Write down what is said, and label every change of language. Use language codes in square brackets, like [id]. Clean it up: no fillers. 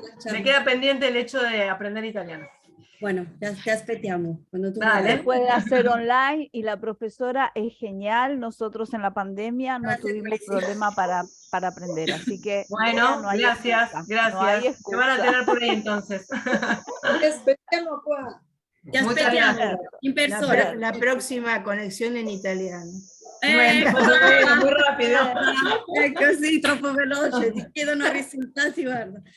[es] Me queda pendiente el hecho de aprender italiano. Bueno, [it] te aspettiamo. [es] Cuando tú se puede hacer online y la profesora es genial. Nosotros en la pandemia no tuvimos problema para aprender, así que bueno, no gracias. Se van a tener por ahí entonces. [it] Te aspettiamo qua. Te aspettiamo in persona. [es] La próxima conexión en italiano. Bueno, muy rápido. [it] È così, troppo veloce, ti chiedono risultati, guarda.